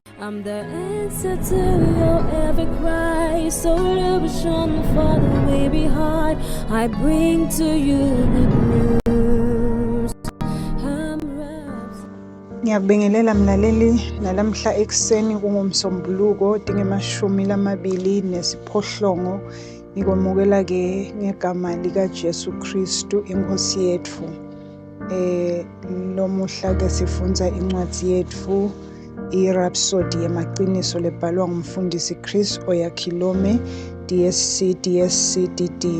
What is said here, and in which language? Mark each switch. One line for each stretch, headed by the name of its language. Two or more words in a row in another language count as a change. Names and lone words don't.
English: I'm the answer to your every cry. So illusion for the way behind. I bring to you good news.
South Ndebele: Ngiyakubingelela mlaleli nalamhla ekseni kungumsombuluko dingemashumi lamabili nesiphohlongo ngikwamukela ke ngegama lika Jesu Kristu inkosi yethu. Lomuhla ke sifunza incwadi yethu iRhapsody yamaqiniso lebhalwa ngumfundisi Chris Oyakhilome DSc DD.